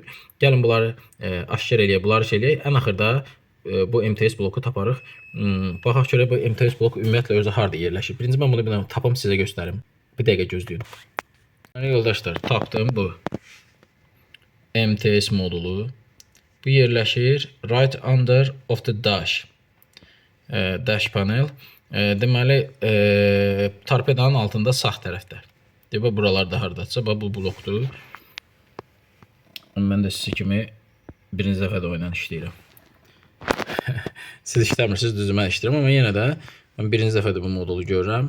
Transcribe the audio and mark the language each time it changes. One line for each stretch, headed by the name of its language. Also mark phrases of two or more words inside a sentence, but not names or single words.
Azerbaijani: Gəlin bunları aşkar eləyək, bunları eləyək. Ən axırda bu MTS bloku taparıq. Baxaq görək bu MTS bloku ümumiyyətlə özü harda yerləşir. Birinci mən bunu tapım sizə göstərim. Bir dəqiqə gözləyin. Yoldaşlar, tapdım bu MTS modulu. Bu yerləşir
English: right under of the dash. Dash panel.
Azerbaijani: Deməli, torpedanın altında sağ tərəfdə. Demək, buralarda haradadsa, bu blokdur. Mən də sizə kimi birinci dəfə də oynan işləyirəm. Siz işləmirsiniz, düzü mən işləyirəm, amma yenə də mən birinci dəfədir bu modulu görürəm.